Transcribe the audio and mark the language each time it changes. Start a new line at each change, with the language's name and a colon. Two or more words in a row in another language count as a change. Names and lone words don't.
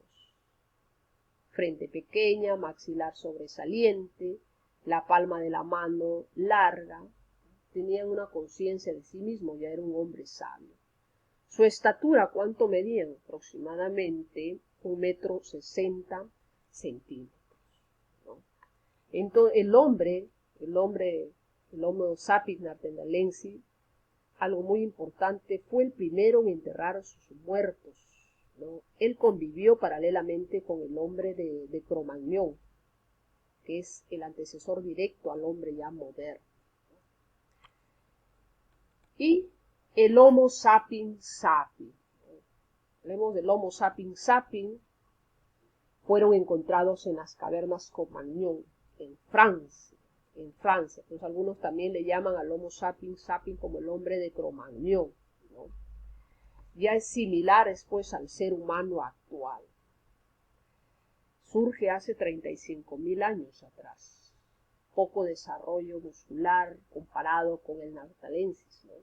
Spanish: Frente pequeña, maxilar sobresaliente, la palma de la mano larga. Tenían una conciencia de sí mismo, ya era un hombre sabio. Su estatura, ¿cuánto medían? Aproximadamente 1,60 m, ¿no? Entonces, el Homo sapiens neanderthalensis, algo muy importante, fue el primero en enterrar a sus muertos, ¿no? Él convivió paralelamente con el hombre de Cro-Magnon, que es el antecesor directo al hombre ya moderno. Y el Homo sapiens sapiens. Hablemos del Homo sapiens sapiens. Fueron encontrados en las cavernas Cro-Magnon, en Francia. Pues algunos también le llaman al Homo sapiens sapiens como el hombre de Cro-Magnon, ¿no? Ya es similar pues al ser humano actual. Surge hace 35.000 años atrás. Poco desarrollo muscular comparado con el neanderthalensis, ¿no?